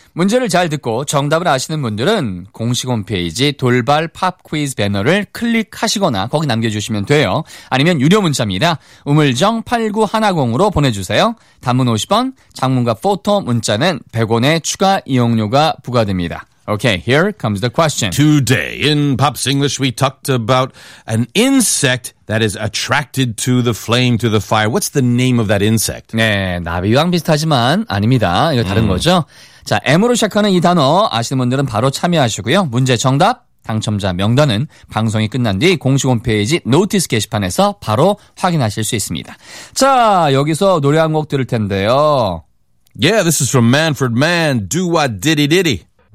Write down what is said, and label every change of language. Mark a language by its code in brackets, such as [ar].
[ko] 문제를 잘 듣고 정답을 아시는 분들은 공식 홈페이지 돌발 팝 퀴즈 배너를 클릭하시거나 거기 남겨주시면 돼요. 아니면 유료 문자입니다. 우물정 8910으로 보내주세요. 단문 50원, 장문과 포토 문자는 100원의 추가 이용료가 부과됩니다. [en] Okay, here comes the question. Today in Pop's English, we talked about an insect that is attracted to the flame, to the fire. What's the name of that insect? [ko] 네, 나비왕 비슷하지만 아닙니다. 이거 다른 거죠. 자, M으로 시작하는 이 단어 아시는 분들은 바로 참여하시고요. 문제 정답, 당첨자 명단은 방송이 끝난 뒤 공식 홈페이지 노티스 게시판에서 바로 확인하실 수 있습니다. 자, 여기서 노래 한 곡 들을 텐데요. [en] Yeah, this is from Manfred Mann, Do What Diddy Diddy.